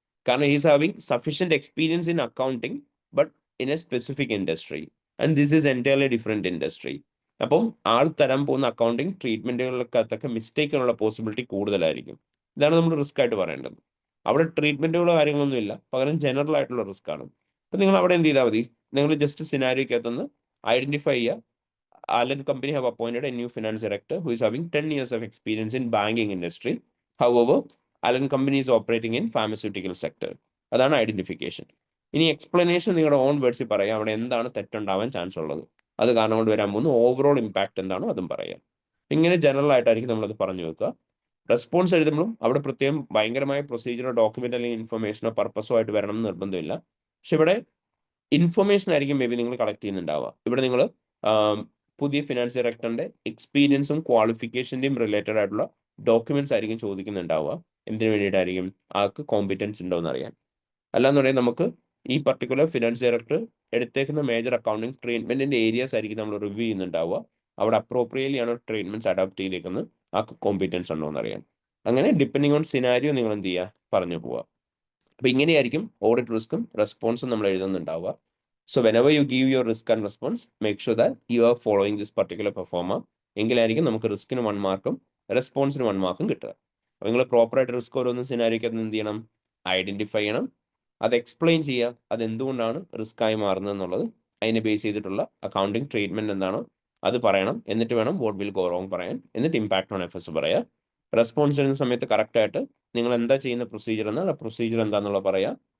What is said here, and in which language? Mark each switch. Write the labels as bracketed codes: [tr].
[en] കാരണം he's having sufficient experience in accounting but in a specific industry and this is entirely different industry. [ml] അപ്പം ആൾ തരാൻ പോകുന്ന accounting ട്രീറ്റ്മെൻറ്റുകൾക്കകത്തൊക്കെ മിസ്റ്റേക്കിനുള്ള possibility കൂടുതലായിരിക്കും. ഇതാണ് നമ്മൾ റിസ്ക് ആയിട്ട് പറയേണ്ടത്. അവിടെ ട്രീറ്റ്മെൻറ്റുകളോ കാര്യങ്ങളൊന്നും ഇല്ല, പകരം ജനറൽ ആയിട്ടുള്ള റിസ്ക് ആണ്. അപ്പം നിങ്ങൾ അവിടെ എന്ത് ചെയ്താൽ മതി? നിങ്ങൾ ജസ്റ്റ് സിനാരിയോക്കകത്തുനിന്ന് ഐഡന്റിഫൈ ചെയ്യുക, [en] Allen company have appointed a new finance director who is having 10 years of experience in banking industry. However, Allen company is operating in pharmaceutical sector. [ml] അതാണ് ഐഡന്റിഫിക്കേഷൻ. ഇനി എക്സ്പ്ലനേഷൻ നിങ്ങളുടെ ഓൺ വേർഡ്സിൽ പറയാം, അവിടെ എന്താണ് തെറ്റുണ്ടാവാൻ ചാൻസ് ഉള്ളത്, അത് കാരണം കൊണ്ട് വരാൻ പോകുന്ന ഓവറോൾ ഇമ്പാക്ട് എന്താണോ അതും പറയാം. ഇങ്ങനെ ജനറൽ ആയിട്ടായിരിക്കും നമ്മളത് പറഞ്ഞു വെക്കുക. റെസ്പോൺസ് എഴുതുമ്പോഴും അവിടെ പ്രത്യേകം ഭയങ്കരമായ പ്രൊസീജിയറോ ഡോക്യുമെന്റ് അല്ലെങ്കിൽ ഇൻഫർമേഷനോ പർപ്പസോ ആയിട്ട് വരണം എന്ന് നിർബന്ധമില്ല. പക്ഷെ ഇവിടെ ഇൻഫർമേഷൻ ആയിരിക്കും മേ ബി നിങ്ങൾ കളക്ട് ചെയ്യുന്നുണ്ടാവുക. ഇവിടെ നിങ്ങൾ പുതിയ ഫിനാൻസ് ഡയറക്ടറിന്റെ എക്സ്പീരിയൻസും ക്വാളിഫിക്കേഷന്റെയും റിലേറ്റഡ് ആയിട്ടുള്ള ഡോക്യുമെന്റ്സ് ആയിരിക്കും ചോദിക്കുന്നുണ്ടാവുക. എന്തിനു വേണ്ടിയിട്ടായിരിക്കും? ആൾക്ക് കോമ്പിറ്റൻസ് ഉണ്ടോ എന്ന് അറിയാൻ. അല്ലാന്നുണ്ടെങ്കിൽ നമുക്ക് ഈ particular finance director എടുത്തേക്കുന്ന major accounting ട്രീറ്റ്മെന്റിന്റെ areas ആയിരിക്കും നമ്മൾ റിവ്യൂ ചെയ്യുന്നുണ്ടാവുക. അവിടെ അപ്രോപ്രിയറ്റ്ലി ആണ് ട്രീറ്റ്മെന്റ്സ് അഡോപ്റ്റ് ചെയ്തേക്കുന്നത്, ആൾക്ക് കോമ്പിറ്റൻസ് ഉണ്ടോ എന്ന് അറിയാൻ. അങ്ങനെ ഡിപ്പെൻഡിങ് ഓൺ സിനാരിയോ നിങ്ങൾ എന്ത് ചെയ്യുക, പറഞ്ഞു പോവുക. അപ്പൊ ഇങ്ങനെയായിരിക്കും ഓഡിറ്റ് റിസ്ക്കും റെസ്പോൺസും നമ്മൾ എഴുതുന്നുണ്ടാവുക. [en] So whenever you give your risk and response, make sure that you are following this particular performer. [ml] എങ്കിലായിരിക്കും നമുക്ക് റിസ്കിന് 1 മാർക്കും റെസ്പോൺസിന് 1 മാർക്കും കിട്ടുക. അപ്പോൾ നിങ്ങൾ പ്രോപ്പറായിട്ട് റിസ്ക് ഓരോന്നും സിനാരിയോക്ക് എന്ത് ചെയ്യണം? ഐഡന്റിഫൈ ചെയ്യണം, അത് എക്സ്പ്ലെയിൻ ചെയ്യുക, അതെന്തുകൊണ്ടാണ് റിസ്ക് ആയി മാറുന്നത് എന്നുള്ളത്, അതിനെ ബേസ് ചെയ്തിട്ടുള്ള അക്കൗണ്ടിങ് ട്രീറ്റ്മെന്റ് എന്താണോ അത് പറയണം. എന്നിട്ട് വേണം വാട്ട് വിൽ ഗോ റോങ് പറയാൻ. എന്നിട്ട് ഇമ്പാക്ട് ഓൺ എഫേഴ്സ് പറയാം. റെസ്പോൺസ് ചെയ്യുന്ന സമയത്ത് കറക്റ്റായിട്ട് നിങ്ങൾ എന്താ ചെയ്യുന്ന പ്രൊസീജിയർ എന്നാൽ ആ പ്രൊസീജിയർ എന്താണെന്നുള്ളത് പറയാം.